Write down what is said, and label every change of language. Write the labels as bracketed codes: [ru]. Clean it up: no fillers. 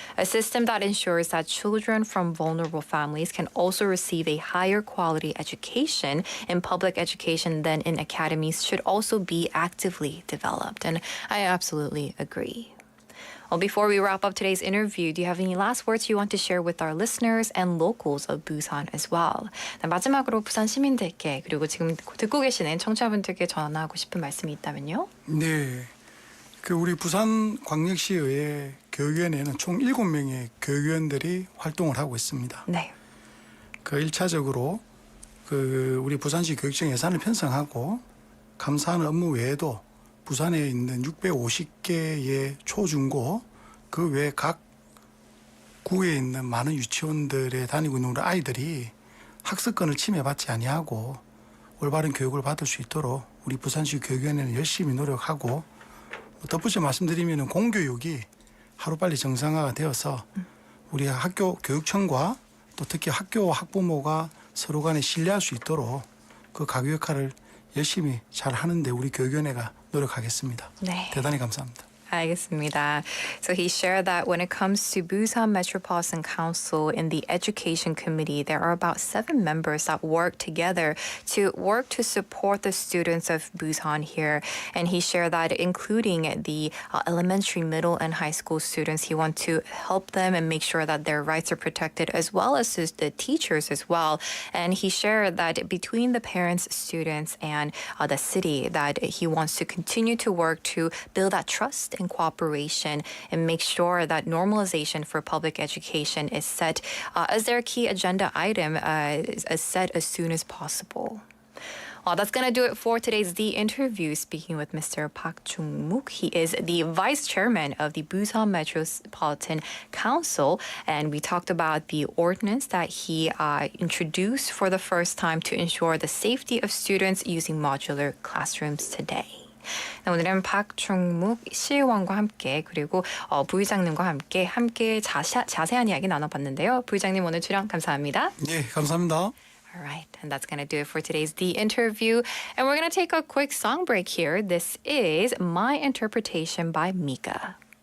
[en] A system that ensures that children from vulnerable families can also receive a higher quality education in public education than in academies should also be actively developed. And I absolutely agree. Well, before we wrap up today's interview, do you have any last words you want to share with our listeners and locals of Busan as well? [ko] 마지막으로 부산 시민들께 그리고 지금 듣고 계시는 청취자분들께 전하고 싶은 말씀이 있다면요? 네, 우리 부산광역시의 교육위원회는 총 7명의 교육위원들이 활동을 하고 있습니다. 네. 1차적으로 우리 부산시 교육청 예산을 편성하고 감사하는 업무 외에도 부산에 있는 650개의 초중고 그 외 각 구에 있는 많은 유치원들에 다니고 있는 우리 아이들이 학습권을 침해받지 아니하고 올바른 교육을 받을 수 있도록 우리 부산시 교육위원회는 열심히 노력하고 덧붙여 말씀드리면 공교육이 하루빨리 정상화가 되어서 우리 학교 교육청과 또 특히 학교와 학부모가 서로 간에 신뢰할 수 있도록 그 가교 역할을 열심히 잘 하는데 우리 교육위원회가 노력하겠습니다. 네. 대단히 감사합니다. 알겠습니다. [en] So he shared that when it comes to Busan Metropolitan Council in the Education Committee, there are about 7 members that work together to support the students of Busan here. And he shared that including the elementary, middle, and high school students, he wants to help them and make sure that their rights are protected as well as the teachers as well. And he shared that between the parents, students, and the city, that he wants to continue to work to build that trust and cooperation and make sure that normalization for public education is set as their key agenda item is set as soon as possible. Well, that's going to do it for today's The Interview. Speaking with Mr. Park Chung-mook, he is the Vice Chairman of the Busan Metropolitan Council, and we talked about the ordinance that he introduced for the first time to ensure the safety of students using modular classrooms today. [ko] 오늘은 박충묵 시의원과 함께 그리고 부의장님과 함께 자세한 이야기 나눠봤는데요. 부의장님 오늘 출연 감사합니다. 네, 감사합니다. [en] All right, and that's going to do it for today's The Interview. And we're going to take a quick song break here. This is My Interpretation by Mika.